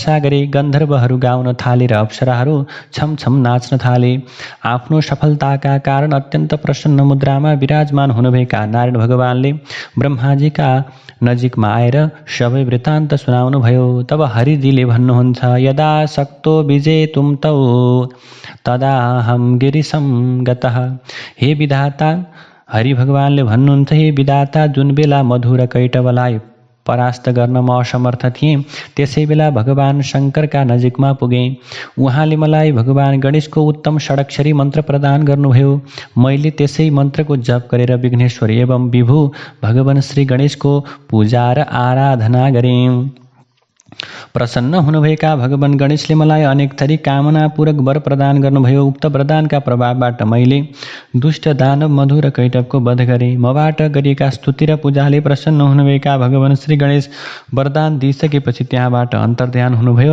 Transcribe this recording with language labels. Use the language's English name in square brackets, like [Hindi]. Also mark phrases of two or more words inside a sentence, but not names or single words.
[Nepali] गन्धर्वहरू गाउन थाले, थाले र अप्सराहरू छमछम नाच्न थाले। आफ्नो सफलताका कारण अत्यन्त प्रसन्न मुद्रामा विराजमान हुनुभएका नारायण भगवानले ब्रह्माजीका नजिकमा आएर सबै वृत्तान्त सुनाउनुभयो। तब हरिजीले भन्नुहुन्छ, [Sanskrit] यदा सक्तो विजेतुं तौ तदाहं गिरिशं गतः। [Nepali] हे विधाता, हरि भगवानले भन्नुहुन्छ, हे विधाता, जुन बेला मधु र कैटवलाई परास्त गर्न म असमर्थ थिएँ त्यसै बेला भगवान शङ्करका नजिकमा पुगेँ। उहाँले मलाई भगवान गणेशको उत्तम षडक्षरी मन्त्र प्रदान गर्नुभयो। मैले त्यसै मन्त्रको जप गरेर विघ्नेश्वर एवं विभु भगवान श्री गणेशको पूजा र आराधना गरेँ। प्रसन्न हुनुभएका भगवान गणेशले मलाई अनेक थरी कामना पूरक वर प्रदान गर्नुभयो। उक्त वरदानका प्रभावबाट मैले दुष्ट दानव मधु र कैटवको वध गरेँ। मबाट गरिएका स्तुति र पूजाले प्रसन्न हुनुभएका भगवान श्री गणेश वरदान दिइसकेपछि त्यहाँबाट अन्तर्ध्यान हुनुभयो।